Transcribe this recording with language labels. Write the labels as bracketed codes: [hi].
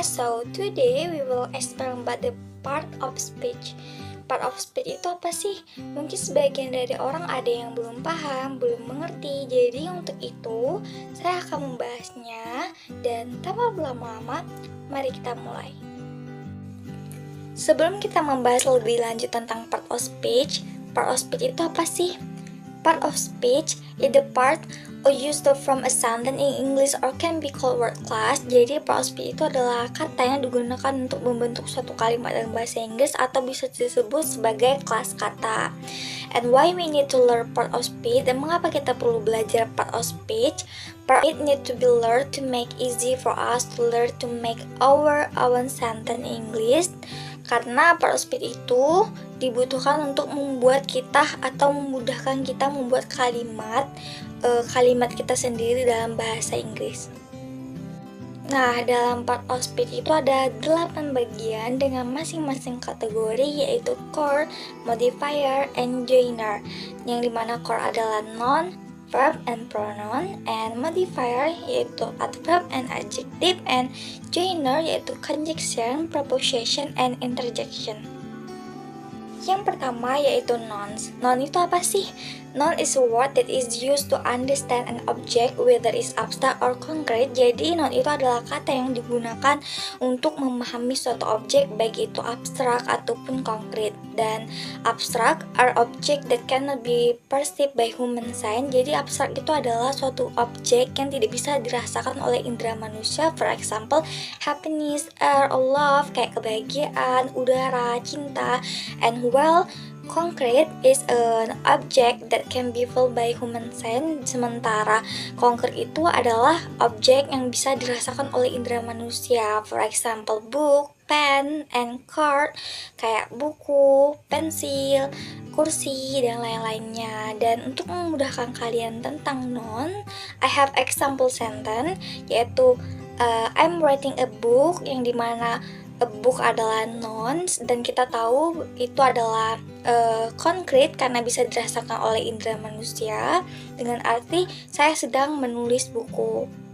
[en] So today we will explain about the part of speech. [id] Part of speech itu apa sih? Mungkin sebagian dari orang ada yang belum paham, belum mengerti. Jadi untuk itu saya akan membahasnya. Dan tanpa berlama-lama, mari kita mulai. Sebelum kita membahas lebih lanjut tentang part of speech itu apa sih? [en] Part of speech is the part or used from a sentence in English or can be called word class. [id] Jadi part of speech itu adalah kata yang digunakan untuk membentuk suatu kalimat dalam bahasa Inggris atau bisa disebut sebagai kelas kata. [en] And why we need to learn part of speech, [id] dan mengapa kita perlu belajar part of speech? [en] Part it need to be learned to make easy for us to learn to make our own sentence in English. [id] Karena part of speech itu dibutuhkan untuk membuat kita atau memudahkan kita membuat kalimat kita sendiri dalam bahasa Inggris. Nah, dalam part of speech itu ada 8 bagian dengan masing-masing kategori, yaitu core, modifier, and joiner. Yang dimana core adalah noun, verb, and pronoun, and modifier yaitu adverb and adjective, and joiner yaitu conjunction, preposition, and interjection. Yang pertama yaitu nouns. Noun itu apa sih? [en] Noun is a word that is used to understand an object, whether it's abstract or concrete. [id] Jadi noun itu adalah kata yang digunakan untuk memahami suatu objek, baik itu abstrak ataupun konkret. Dan [en] abstrak are object that cannot be perceived by human sense. [id] Jadi abstrak itu adalah suatu objek yang tidak bisa dirasakan oleh indera manusia. [en] For example, happiness, air, or love, [id] kayak kebahagiaan, udara, cinta. [en] And well, concrete is an object that can be felt by human sense. [id] Sementara concrete itu adalah objek yang bisa dirasakan oleh indera manusia. [en] For example, book, pen, and card, [id] kayak buku, pensil, kursi, dan lain-lainnya. Dan untuk memudahkan kalian tentang noun, [en] I have example sentence, [id] yaitu [en] I'm writing a book, [id] yang dimana a book adalah nouns, dan kita tahu itu adalah konkret karena bisa dirasakan oleh indera manusia, dengan arti saya sedang menulis buku.